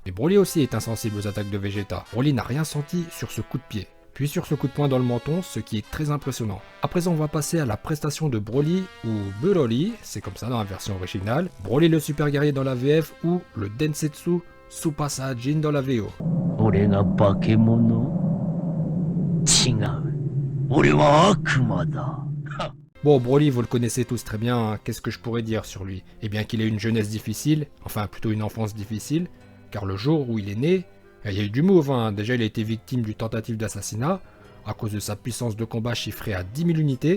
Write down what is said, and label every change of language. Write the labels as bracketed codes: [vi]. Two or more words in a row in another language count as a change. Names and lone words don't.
[fr] Mais Broly aussi est insensible aux attaques de Vegeta. Broly n'a rien senti sur ce coup de pied, puis sur ce coup de poing dans le menton, ce qui est très impressionnant. À présent on va passer à la prestation de Broly, ou Broly, c'est comme ça dans la version originale, Broly le super guerrier dans la VF, ou le Densetsu Super Saiyajin dans la VO. [ja] 俺が化け物？違う。俺は悪魔だ。 [fr] Bon, Broly, vous le connaissez tous très bien, hein. Qu'est-ce que je pourrais dire sur lui? Eh bien qu'il ait une jeunesse difficile, enfin plutôt une enfance difficile, car le jour où il est né, il y a eu du move, hein. Déjà il a été victime d'une tentative d'assassinat, à cause de sa puissance de combat chiffrée à 10 000 unités.